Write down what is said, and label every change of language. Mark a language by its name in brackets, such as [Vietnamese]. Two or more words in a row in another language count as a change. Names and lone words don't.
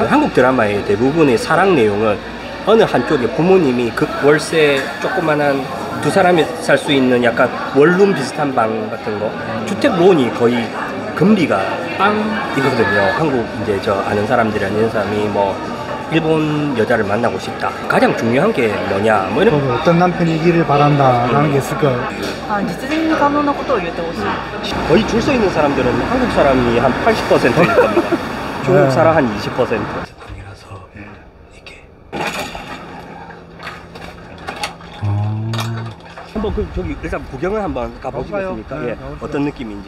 [Korean] 한국 드라마의 대부분의 사랑 내용은 어느 한쪽에 부모님이 그 월세 조그만한 두 사람이 살 수 있는 약간 원룸 비슷한 방 같은 거 주택 론이 거의 금리가 빵이거든요. 한국 이제 저 아는 사람들이 아는 사람이 뭐 일본 여자를 만나고 싶다. 가장 중요한 게 뭐냐? 뭐 이런 어떤 남편이기를 바란다라는 게 있을까요? [Japanese] 実現可能なことを言ってほしい [Korean] 거의 줄 서 있는 사람들은 한국 사람이 한 80%일 겁니다. 중국 사람 한 20%. 방이라서 이렇게. 한번 그 저기 일단 구경을 한번 가보시겠습니까? 가볼까요? 예, 네, 가보시죠. 어떤 느낌인지.